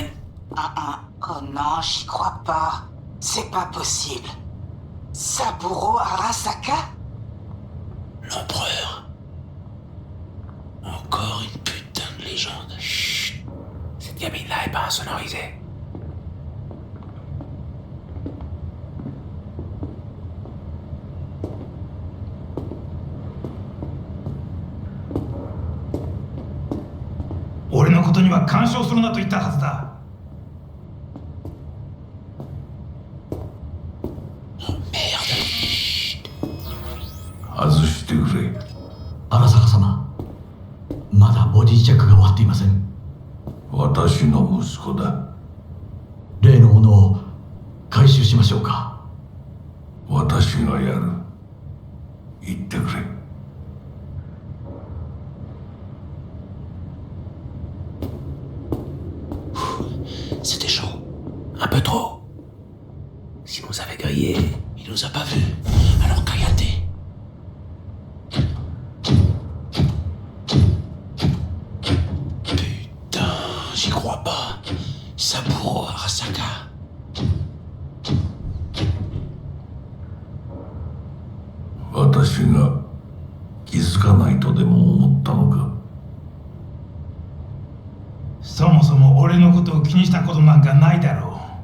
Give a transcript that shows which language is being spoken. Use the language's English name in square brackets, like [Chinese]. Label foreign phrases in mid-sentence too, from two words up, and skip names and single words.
[French] Oh non, j'y crois pas. C'est pas possible. Saburo Arasaka? L'empereur. Encore une légende. Chut. Cette gamine-là est pas insonorisée. [Japanese] 俺のことには干渉するなと言ったはずだ。外してくれ。荒坂様、まだボディチェックが終わっていません。私の息子だ。例のものを回収しましょうか。私がやる。言ってくれ。 [French] C'était chaud. Un peu trop. Si nous avait grillé, il nous a pas vus. Alors cállate. Putain, j'y crois pas. Saburo Arasaka. [Japanese] 私が気づかないとでも思ったのか? そもそも俺のことを気にしたことなんかないだろう。